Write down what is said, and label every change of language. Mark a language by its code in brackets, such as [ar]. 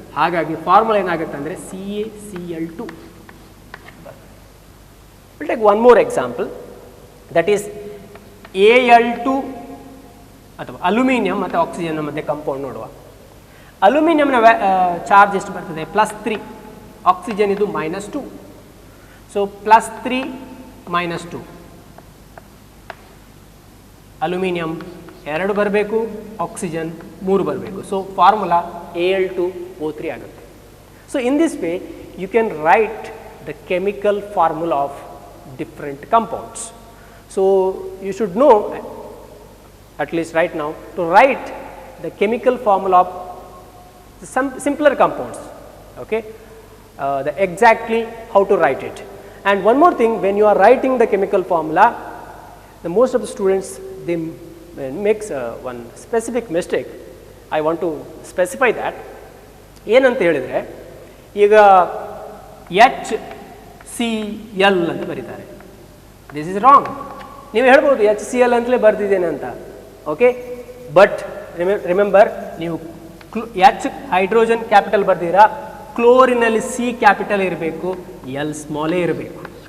[kn] ಹಾಗಾಗಿ ಫಾರ್ಮುಲಾ ಏನಾಗುತ್ತೆ ಅಂದರೆ CaCl2. [en] We'll take one more example, that is Al2 [kn] ಅಥವಾ ಅಲ್ಯೂಮಿನಿಯಂ ಮತ್ತು ಆಕ್ಸಿಜನ್ ಮಧ್ಯೆ ಕಂಪೌಂಡ್ ನೋಡುವ. ಅಲ್ಯೂಮಿನಿಯಂನ ಚಾರ್ಜ್ ಎಷ್ಟು ಬರ್ತದೆ? +3. ಆಕ್ಸಿಜನ್ ಇದು -2. ಸೊ +3 -2. ಅಲ್ಯೂಮಿನಿಯಂ 2 ಬರಬೇಕು, ಆಕ್ಸಿಜನ್ 3 ಬರಬೇಕು. [en] So formula Al2O3 ಆಗುತ್ತೆ. So in this way you can write the chemical formula of different compounds. So you should know, at least right now, to write the chemical formula of some simpler compounds. Okay, the exactly how to write it. And one more thing, when you are writing the chemical formula, the most of the students, they makes one specific mistake. I want to specify that. [kn] ಏನಂತ ಹೇಳಿದರೆ, ಈಗ HCl ಅಂತ ಬರೀತಾರೆ. [en] This is wrong. [kn] ನೀವು ಹೇಳ್ಬೋದು HCl ಅಂತಲೇ ಬರೆದಿದ್ದೇನೆ ಅಂತ. [en] okay, but remember, [kn] ನೀವು ಹೈಡ್ರೋಜನ್ ಕ್ಯಾಪಿಟಲ್ ಬರ್ದಿರಾ, ಕ್ಲೋರಿನಲ್ಲಿ C ಕ್ಯಾಪಿಟಲ್ ಇರಬೇಕು, L ಸ್ಮಾಲೇ ಇರಬೇಕು.